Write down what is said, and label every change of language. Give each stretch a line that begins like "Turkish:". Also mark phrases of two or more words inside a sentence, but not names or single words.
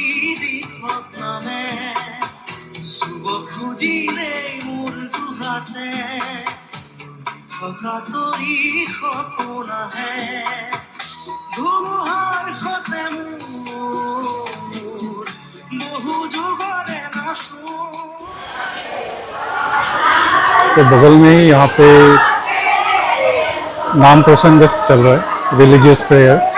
Assamese: দি নামে চুব খুজিলে মোৰ দুহাতে থকা তৰি সপোন আহে ধুমুহাৰ সতে মোৰ বহু যুগৰে নাচোন
Hindi: तो बगल में ही यहाँ पे नाम प्रसंग चल रहा है,
English: religious prayer.